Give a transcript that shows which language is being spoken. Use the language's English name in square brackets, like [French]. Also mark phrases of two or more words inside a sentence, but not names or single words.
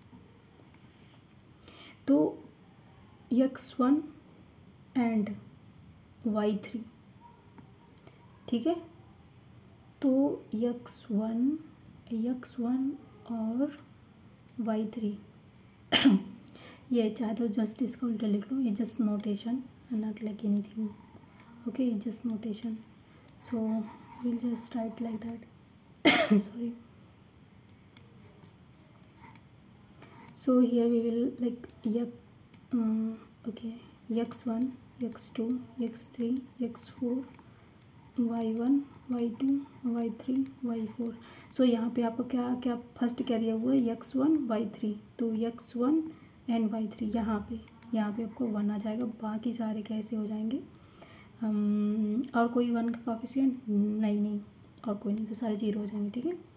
[Hindi] तो x1 एंड y3, ठीक है। तो x1 और y3 ये चाहे तो जस्ट इसका उल्टा लिख लो, ये [English] just notation, not like anything, okay, just notation. so will just write like that sorry. So here we will like okay, x1 x2 x3 x4 y1 y2 y3 y4। [Hindi] सो यहाँ पे आपको क्या क्या फर्स्ट क्या दिया हुआ है, x1 y3, तो x1 एंड y3 यहाँ पे आपको 1 आ जाएगा, बाकी सारे कैसे हो जाएंगे, और कोई 1 का कोफिशिएंट नहीं, और कोई नहीं, तो सारे 0 हो जाएंगे, ठीक है।